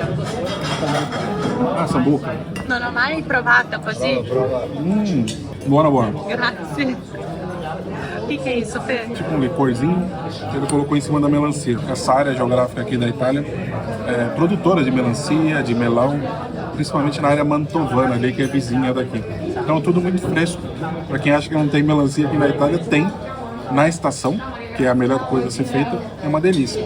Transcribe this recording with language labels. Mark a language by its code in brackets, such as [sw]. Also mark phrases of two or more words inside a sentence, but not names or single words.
[it] Ah, sambuca. Non ho mai provato così. Buona, buona. Grazie. [pt] O que é isso, Fê? Tipo um licorzinho, ele colocou em cima da melancia. Essa área geográfica aqui da Itália é produtora de melancia, de melão, principalmente na área mantovana ali, que é vizinha daqui. Então tudo muito fresco. Para quem acha que não tem melancia aqui na Itália, tem na estação, que é a melhor coisa a ser feita, é uma delícia.